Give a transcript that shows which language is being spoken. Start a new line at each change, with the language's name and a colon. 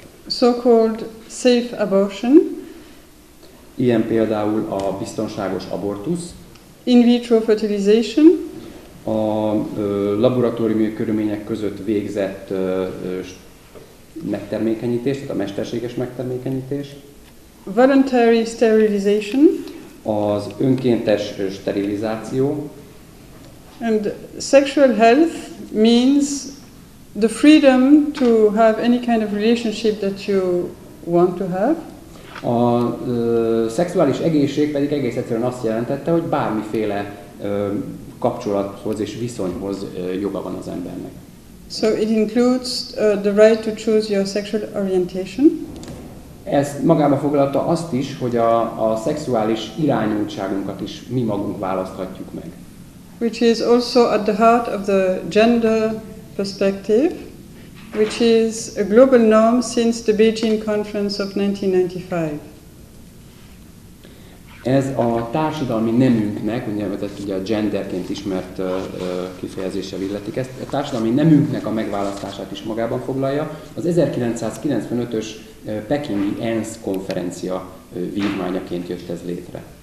English: So-called safe abortion.
Hungarian: Ilyen például a biztonságos abortusz.
English: In vitro fertilization.
Hungarian: A laboratóriumi körülmények között végzett megtermékenyítés, tehát a mesterséges megtermékenyítés.
English: Voluntary sterilization.
Hungarian: Az önkéntes sterilizáció.
English: And sexual health means the freedom to have any kind of relationship that you want to have.
Hungarian: A szexuális egészség pedig egész egyszerűen azt jelentette, hogy bármiféle kapcsolathoz és viszonyhoz joga van az embernek.
English: So it includes the right to choose your sexual orientation.
Hungarian: Ez magába foglalta azt is, hogy a szexuális irányultságunkat is mi magunk választhatjuk meg.
English: Which is also at the heart of the gender perspective, which is a global norm since the Beijing Conference of 1995.
Hungarian: Ez a társadalmi nemünknek, úgynevezett ugye a genderként ismert kifejezéssel illetik ezt, a társadalmi nemünknek a megválasztását is magában foglalja. Az 1995-ös pekingi ENSZ konferencia vívmányaként jött ez létre.